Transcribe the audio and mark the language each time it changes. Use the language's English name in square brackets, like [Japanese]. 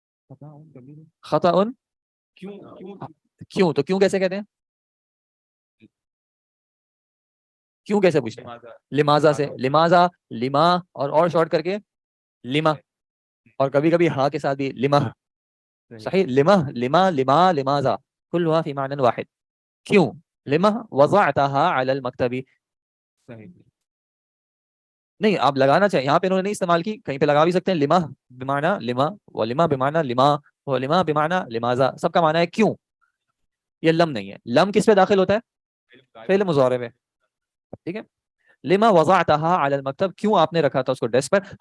[Arabic] خطأ كبير. خطأ. [Urdu] کیوں کیوں؟ تو کیوں کیسے کہتے ہیں؟ کیوں کیسے پوچھتے ہیں؟ لماذا سے. لماذا, لما اور شارٹ کر کے لما, اور کبھی کبھی ہاں کے ساتھ بھی لما. صحیح. [Arabic] لما لما لما لماذا كلها في معنى واحد. [Urdu] کیوں؟ [Arabic] لما وضعتها على المكتب. [Urdu] صحیح. نہیں آپ لگانا چاہیے, یہاں پہ انہوں نے نہیں استعمال کی, کہیں پہ لگا بھی سکتے ہیں. لما بمعنی لما, ولما بمعنی لما, ولما بمعنی لماذا, سب کا معنی ہے کیوں. یہ لم نہیں ہے. لم کس پہ داخل ہوتا ہے؟ فعل مضارع میں. ٹھیک ہے. [Arabic] لما وضعتها على المكتب, [Urdu] کیوں آپ نے رکھا تھا اس کو ڈیسک پر.